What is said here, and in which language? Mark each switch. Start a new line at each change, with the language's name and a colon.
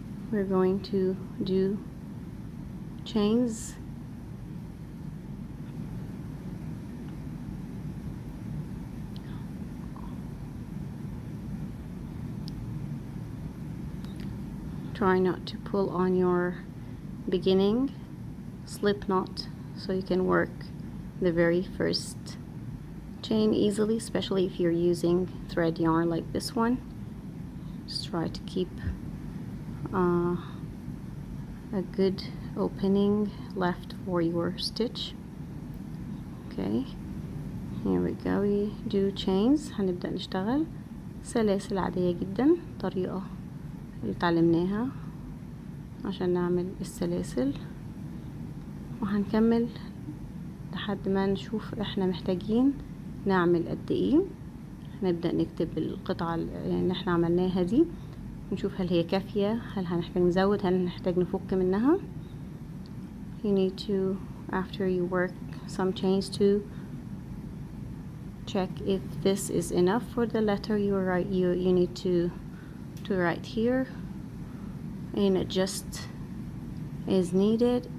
English: We're going to do chains try not to pull on your beginning slip knot so you can work the very first chain easily, especially if you're using thread yarn like this one. Just try to keep a good opening left for your stitch. Okay, here we go. We do chains.
Arabic: هنبدأ نشتغل سلاسل عادية جدا، طريقة اللي اتعلمناها عشان نعمل السلاسل، وهنكمل لحد ما نشوف احنا محتاجين نعمل قد ايه. هنبدأ نكتب القطعة اللي احنا عملناها دي، نشوف هل هي كافية، هل هنحتاج نزود، هل هنحتاج نفك منها.
English: You need to, after you work some chains, to check if this is enough for the letter you need to write here, and adjust as needed.